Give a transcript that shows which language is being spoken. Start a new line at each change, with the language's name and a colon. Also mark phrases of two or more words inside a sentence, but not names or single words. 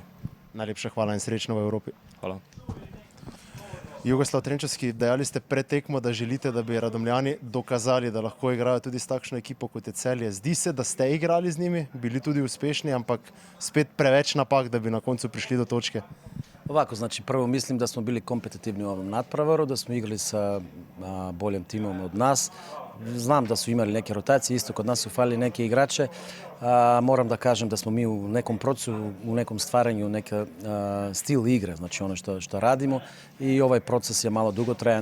Slovenian: Najlepša hvala in srečno v Evropi. Hvala. Jugoslav Trenčevski, dejali ste pred tekmo, da želite, da bi Radomljani dokazali, da lahko igrajo tudi s takšno ekipo kot je Celje. Zdi se, da ste igrali z njimi, bili tudi uspešni, ampak spet preveč napak, da bi na koncu prišli do točke.
Serbian: Ovako, znači prvo mislim da smo bili kompetitivni u ovom nadpravaru, da smo igrali sa boljim timom od nas. Znam da su imali neke rotacije, isto kod nas su falili neke igrače. Moram da kažem da smo mi u nekom procesu, u nekom stvaranju neka stil igre, znači ono što radimo i ovaj proces je malo dugotrajan.